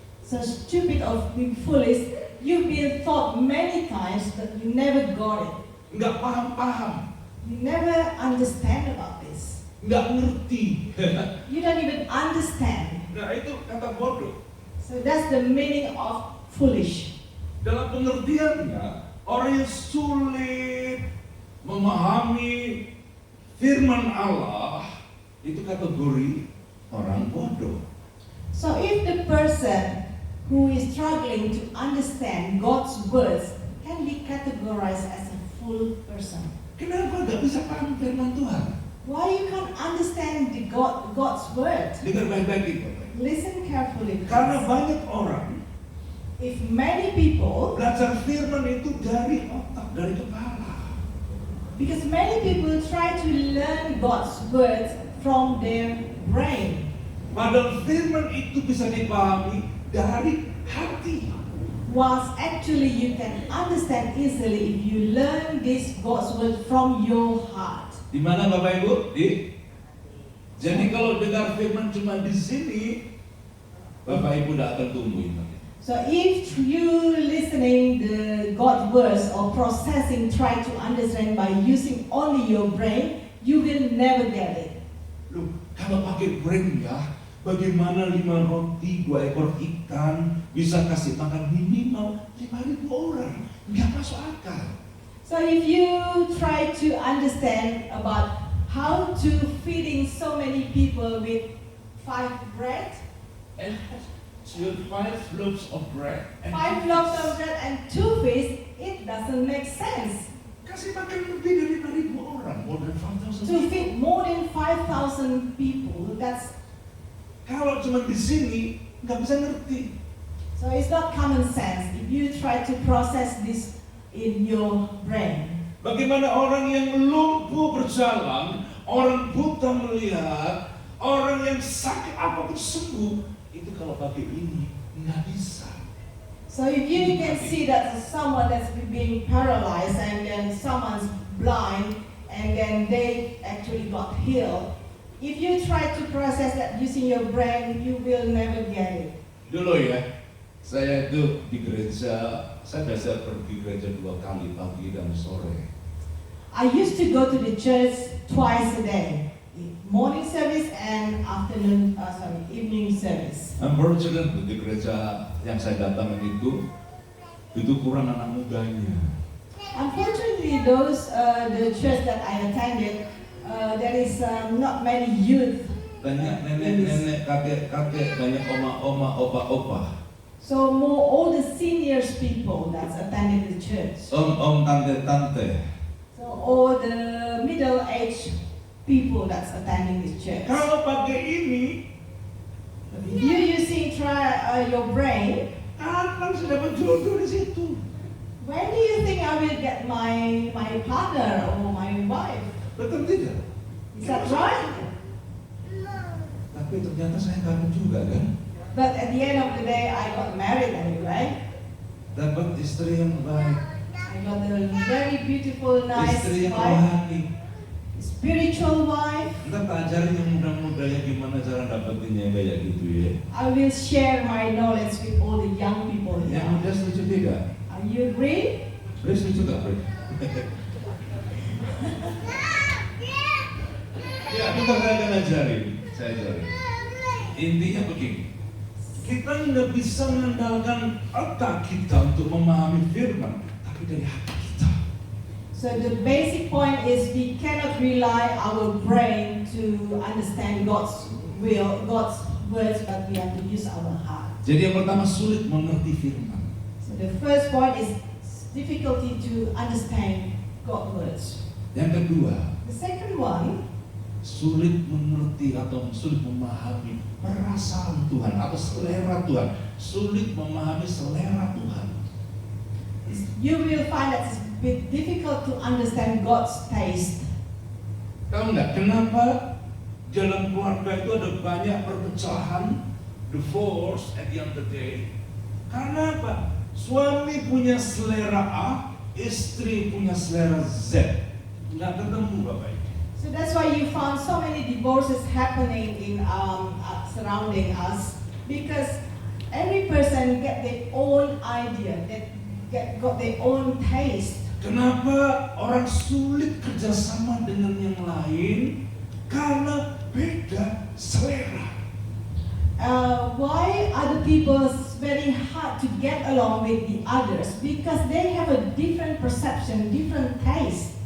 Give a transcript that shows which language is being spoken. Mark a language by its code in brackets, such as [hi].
[en] So stupid or being foolish, you've been taught many times but you never got it. [id] Nggak paham-paham, [en] You never understand about this. [id] nggak ngerti. [en] You don't even understand. [id] Nah itu kata bodoh. [en] So that's the meaning of foolish. [id] Dalam pengertiannya, orang yang sulit memahami firman Allah itu kategori orang bodoh. [en] So if the person who is struggling to understand God's words can be categorized as a fool person. [id] Kenapa nggak bisa paham firman Tuhan? [en] Why you can't understand God's word? [id] Dengar baik-baik itu. [en] Listen carefully. [id] Karena [en] Please. [id] banyak orang [en] If many people, [id] belajar firman itu dari otak, dari kepala. [en] because many people try to learn God's words from their brain. [id] Padahal firman itu bisa dipahami dari hati. [en] Whilst actually you can understand easily if you learn this God's word from your heart. [id] Di mana Bapak Ibu? Jadi kalau dengar firman cuma di sini, Bapak Ibu tidak akan tumbuh iman. [en] So if you listening the God words or processing, try to understand by using only your brain, you will never get it. [id] Loh, kalau pakai brain ya, bagaimana 5 roti, 2 ekor ikan bisa kasih makan minimal 5.000 orang? Nggak masuk akal. [en] So if you try to understand about how to feeding so many people with 5 bread, And 5 loaves of bread. And 5 loaves of bread and 2 fish, it doesn't make sense. [id] kasih makan lebih dari 5.000 orang, [en] more than 5,000 people. feed more than 5,000 people, that's [id] Kalau cuma di sini nggak bisa ngerti. [en] so it's not common sense if you try to process this in your brain. [id] Bagaimana orang yang lumpuh berjalan, orang buta melihat, orang yang sakit apapun sembuh, itu kalau pakai ini nggak bisa. [en] So if you can see that someone that's being paralyzed and then someone's blind and then they actually got healed, if you try to process that using your brain, you will never get it. [id] Dulu ya, saya itu di gereja, saya biasa pergi gereja 2 kali, pagi dan sore. [en] I used to go to the church twice a day, morning service and evening service. [id] Unfortunately di gereja yang saya datang itu kurang anak mudanya. [en] Unfortunately, the church that I attended, there is not many youth. [id] Banyak nenek-nenek, kakek-kakek, banyak oma-oma, opa-opa. [en] So more all the seniors people that's attending the church. [id] Om-om, tante-tante. [en] So all the middle-aged people that's attending this church. [id] Kalau pakai ini, [en] If you using your brain, [id] kapan saya dapat jodoh di situ? [en] when do you think I will get my partner or my wife? [id] Betul tidak? [en] Is that right? [id] Tapi ternyata saya kawin juga kan? [en] But at the end of the day, I got married anyway. [id] Dapat istri yang baik, [en] I got a very beautiful, nice [id] istri yang [en] wife, [id] rohani. [en] spiritual wife. [id] Ntar tak ajarin yang muda-muda ya gimana cara dapetinnya kayak gitu ya. [en] I will share my knowledge with all the young people [id] Yang [en] here. [id] muda setuju tidak? [en] Are you agree? [id] Bro setuju gak bro? Ya, kita akan ajarin. Saya ajarin. Intinya begini. Kita nggak bisa mengandalkan otak kita untuk memahami firman, tapi dari hati kita. [en] So the basic point is we cannot rely our brain to understand God's will, God's words, but we have to use our heart. [id] Jadi yang pertama sulit mengerti firman. [en] So the first point is difficulty to understand God's words. [id] Yang kedua, [en] The second one, [id] sulit mengerti atau sulit memahami perasaan Tuhan atau selera Tuhan. Sulit memahami selera Tuhan. [en] is you will find that it's a bit difficult to understand God's taste. [id] Tahu nggak kenapa dalam keluarga itu ada banyak perpecahan, [en] divorce at the end of the day? [id] Karena apa? Suami punya selera A, istri punya selera Z. Nggak ketemu Bapak Ibu. [en] So that's why you found so many divorces happening in surrounding us, because every person get their own idea, got their own taste. [id] Kenapa orang sulit kerjasama dengan yang lain? Karena beda selera. [en] Why other people very hard to get along with the others? Because they have a different perception, different taste.